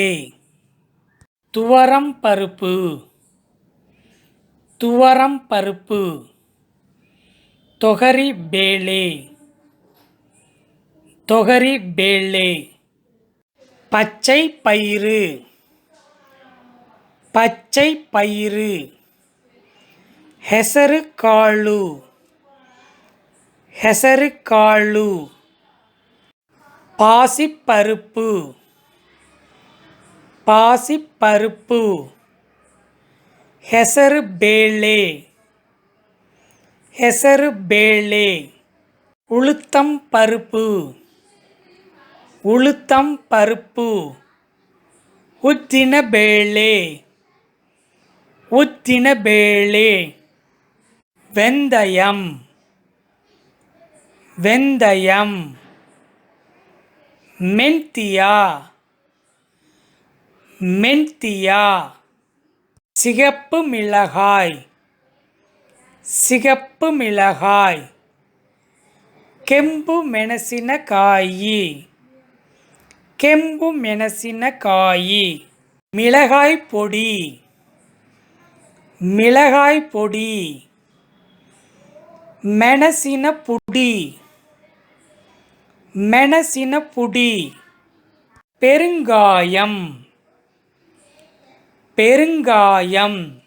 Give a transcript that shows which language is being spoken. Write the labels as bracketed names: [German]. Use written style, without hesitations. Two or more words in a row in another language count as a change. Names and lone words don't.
[Tamil] துவரம் பருப்பு, துவரம் பருப்பு. [Kannada] ತೊಗರಿ ಬೇಳೆ, ತೊಗರಿ ಬೇಳೆ. [Tamil] பச்சை பயிறு, பச்சை பயிறு. [Kannada] ಹೆಸರು ಕಾಳು, ಹೆಸರು ಕಾಳು. [Tamil] பாசிப்பருப்பு, பாசிப்பருப்பு. [Kannada] ಹೆಸರು ಬೇಳೆ, ಹೆಸರು ಬೇಳೆ. [Tamil] உளுத்தம் பருப்பு, உளுத்தம் பருப்பு. [Kannada] ಉದ್ದಿನ ಬೇಳೆ, ಉದ್ದಿನ ಬೇಳೆ. [Tamil] வெந்தயம், வெந்தயம். [Kannada] மென்த்தியா, மென்த்தியா. [Tamil] சிகப்பு மிளகாய், சிகப்பு மிளகாய். [Kannada] ಕೆಂಪು ಮೆಣಸಿನಕಾಯಿ, ಕೆಂಪು ಮೆಣಸಿನಕಾಯಿ. [Tamil] மிளகாய் பொடி, மிளகாய் பொடி. [Kannada] ಮೆಣಸಿನ ಪುಡಿ, ಮೆಣಸಿನ ಪುಡಿ. [Tamil] பெருங்காயம், பெருங்காயம்.